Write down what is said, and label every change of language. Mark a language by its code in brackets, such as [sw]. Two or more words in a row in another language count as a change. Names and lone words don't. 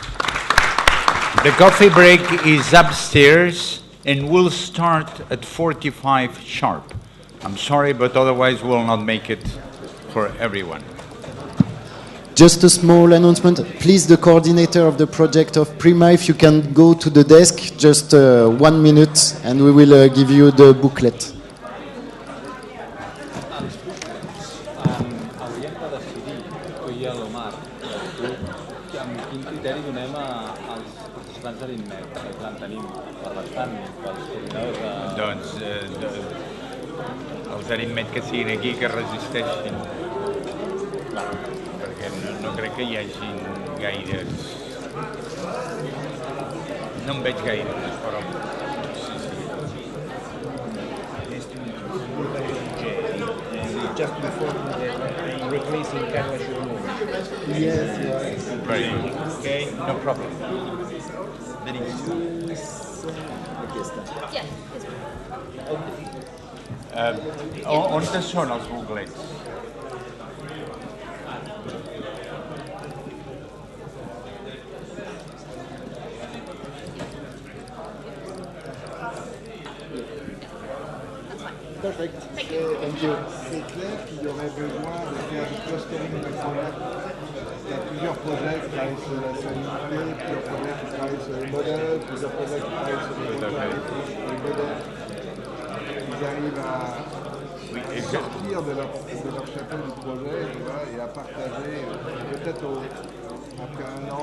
[en] The coffee break is upstairs and will start at 45 sharp. I'm sorry, but otherwise we'll not make it for everyone. Just a small announcement. Please, the coordinator of the project of PRIMA, if you can go to the desk, just 1 minute, and we will give you the booklet. [ca] Hauríem de decidir, tu i l'Omar, amb quin criteri donem als participants de l'INMED, que plan tenim per bastant, pels coordinadors de... Doncs els d'INMED que siguin aquí, que resisteixin. Perquè no crec que hi hagi gaires... No en veig gaires, però... [en] Just before replacing Carla Churno. Yes. Very good. Okay, no problem. [ca] On són els buclets? [en] Perfect. Thank you. [fr] C'est clair qu'il y aurait besoin de faire du clustering de projets. Il y a plusieurs projets qui travaillent sur la salinité, plusieurs projets qui travaillent sur les modèles, plusieurs projets qui travaillent sur les modèles. Ils arrivent à sortir de leur chapeau du projet, tu vois, et à partager peut-être après un an.